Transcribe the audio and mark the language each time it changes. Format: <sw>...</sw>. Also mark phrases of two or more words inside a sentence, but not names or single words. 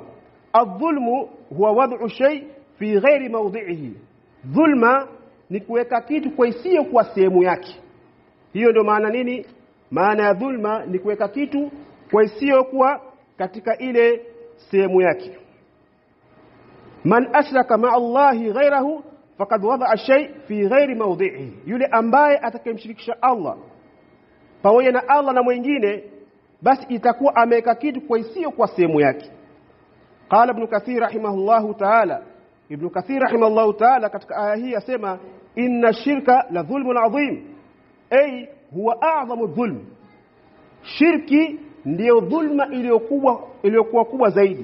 <ar>الظلم هو وضع شيء في غير موضعه,</ar> <sw>dhulma ni kuweka kitu kwa isiyo kwa sehemu yake. Hiyo ndio maana nini? Maana ya dhulma ni kuweka kitu kwa isiyo kwa katika ile sehemu yake.</sw> <ar>من أشرك مع الله غيره فقد وضع شيء في غير موضعه,</ar> <sw>yule ambaye atakayemshirikisha Allah pamoja na Allah na mwingine, basi itakuwa ameweka kitu kwa isiyo kwa sehemu yake.</sw> <ar>قال ابن كثير رحمه الله تعالى,</ar> <sw>Ibn Kathir</sw> <ar>رحمه الله تعالى</ar> <sw>katika aya hii asema</sw> <ar>إن الشرك لظلم عظيم أي هو أعظم الظلم,</ar> <sw>shirki ndio dhulma iliyokuwa kubwa zaidi.</sw>